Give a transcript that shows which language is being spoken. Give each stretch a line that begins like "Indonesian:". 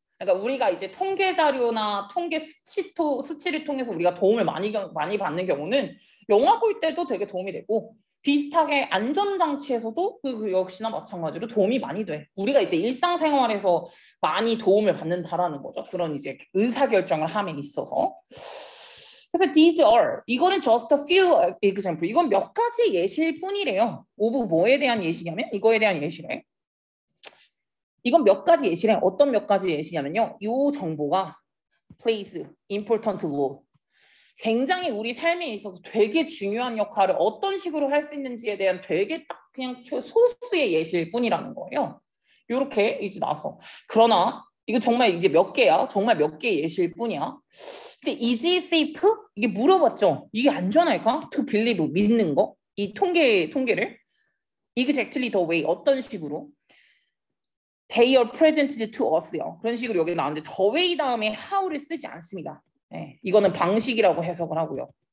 Korean: 그러니까 우리가 이제 통계 자료나 통계 수치를 통해서 우리가 도움을 많이 받는 경우는 영화 볼 때도 되게 도움이 되고 비슷하게 안전장치에서도 그 역시나 마찬가지로 도움이 많이 돼. 우리가 이제 일상생활에서 많이 도움을 받는다라는 거죠. 그런 이제 의사결정을 함에 있어서. 그래서
English: these are
Korean: 이거는
English: just a few example.
Korean: 이건 몇 가지 예시일 뿐이래요. 오브 뭐에 대한 예시냐면 이거에 대한 예시래. 이건 몇 가지 예시래. 어떤 몇 가지 예시냐면요. 이 정보가
English: plays important role.
Korean: 굉장히 우리 삶에 있어서 되게 중요한 역할을 어떤 식으로 할 수 있는지에 대한 되게 딱 그냥 소수의 예시일 뿐이라는 거예요. 이렇게 이제 나서. 그러나 이거 정말 이제 몇 개야? 정말 몇 개 예시일 뿐이야. 근데
English: is it safe?
Korean: 이게 물어봤죠. 이게 안전할까?
English: To believe,
Korean: 믿는 거. 이 통계를.
English: Exactly the way,
Korean: 어떤 식으로.
English: They are presented to us요.
Korean: 그런 식으로 여기 나오는데 the way 다음에 how를 쓰지 않습니다. 네, 이거는 방식이라고 해석을 하고요.